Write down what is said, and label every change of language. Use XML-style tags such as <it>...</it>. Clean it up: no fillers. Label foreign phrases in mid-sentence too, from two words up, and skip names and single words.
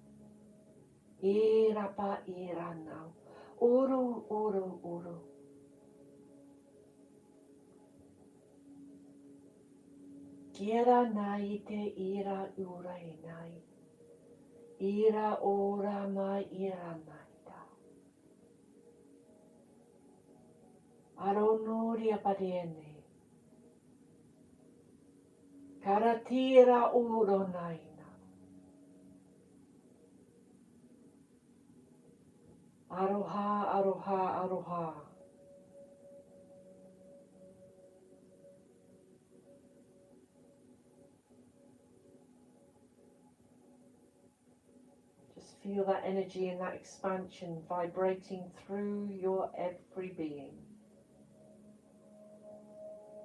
<en>Irapa irana. Uru, uru, uru. Kira nai te ira urai nai. Ira ora mai ira naita. Aronuri apadiene. Karatira uro naina. Aroha, aroha, aroha. Just feel that energy and that expansion vibrating through your every being.</en>